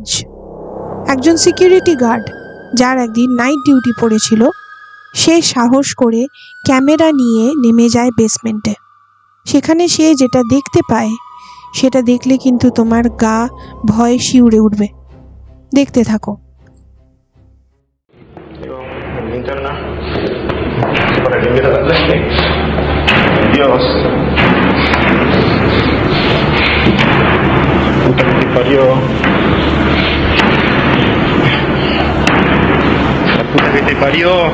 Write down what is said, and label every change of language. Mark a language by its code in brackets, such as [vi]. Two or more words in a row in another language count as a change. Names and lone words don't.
[bn] একজন সিকিউরিটি গার্ড, যার একদিন নাইট ডিউটি পড়েছিল, সে সাহস করে ক্যামেরা নিয়ে নেমে যায় বেসমেন্টে। সেখানে সে যেটা দেখতে পায় সেটা দেখলে কিন্তু তোমার গা ভয়ে শিউরে উঠবে। দেখতে থাকো। [es] Dios. Puta que te parió. La puta que te parió.